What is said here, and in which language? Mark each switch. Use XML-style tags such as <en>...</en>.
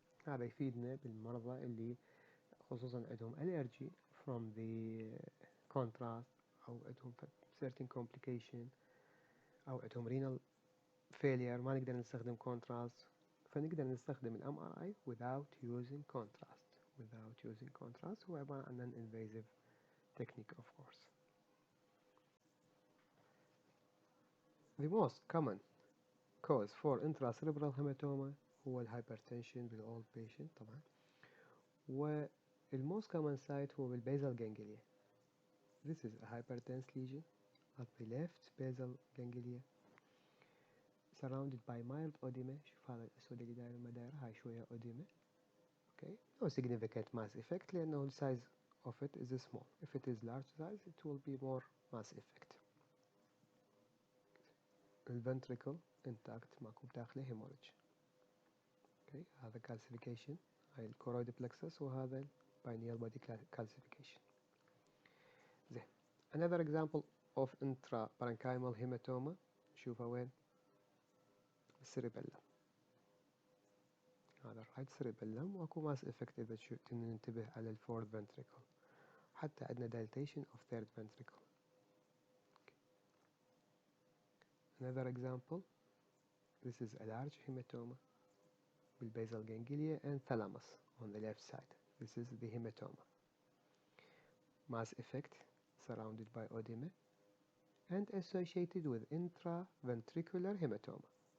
<ar>هذا يفيدنا بالمرضى اللي خصوصا عندهم</ar> <en>allergy from the contrast</en> <ar>أو عندهم</ar> <en>certain complication</en> <ar>أو عندهم</ar> <en>renal failure</en> <ar>ما نقدر نستخدم contrast، فنقدر نستخدم ال MRI</ar> <en>without using contrast.</en> <ar>هو عبارة عن</ar> <en>non-invasive technique of course. The most common cause for intracerebral hematoma</en> <ar>هو الهايبرتنشن بالأولد بيشنت طبعا، والموست common site هو بالبيزال ganglia.</ar> <en>This is a hypertense lesion at the left basal ganglia surrounded by mild edema.</en> <ar>شوف هذا الأسود اللي داير المداير هاي شوية edema. okay،</ar> <en>no significant mass effect</en> <ar>لأنه السايز</ar> <en>of it is small. If it is large size, it will be more mass effect.</en> <ar>الventricle intact ماكو بداخله hemorrhage. Okay. هذا calcification، هاي الكورويد plexus، وهذا</ar> <en>pineal body calcification.</en> <ar>زين.</ar> <en>Another example of intraparenchymal hematoma</en> <ar>نشوفها وين؟ السيريبيلم. هذا الرايت سيريبيلم واكو ماس افكت اذا ننتبه على الفورث ventricle. حتى عندنا</ar> <en>dilatation of third ventricle. Another example, this is a large hematoma with basal ganglia and thalamus on the left side. This is the hematoma. Mass effect surrounded by oedema and associated with intraventricular hematoma.</en>